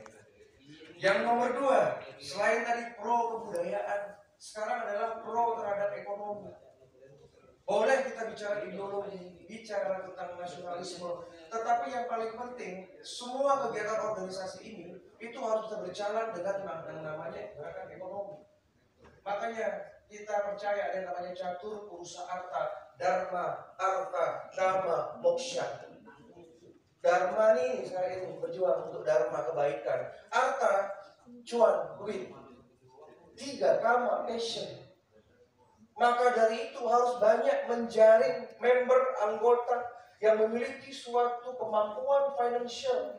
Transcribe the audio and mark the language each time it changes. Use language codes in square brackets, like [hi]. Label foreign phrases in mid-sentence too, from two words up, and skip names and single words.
[id] Yang nomor 2, selain tadi pro kebudayaan, sekarang adalah pro terhadap ekonomi. Boleh kita bicara ideologi, bicara tentang nasionalisme, tetapi yang paling penting, semua kegiatan organisasi ini itu harus bisa berjalan dengan yang namanya gerakan ekonomi. Makanya kita percaya ada yang namanya catur purusa arta, dharma, arta, dhamma, moksha. Dharma nih sekarang ini berjuang untuk dharma kebaikan, arta cuan duit, 3 kama passion. Maka dari itu harus banyak menjaring member anggota yang memiliki suatu kemampuan financial.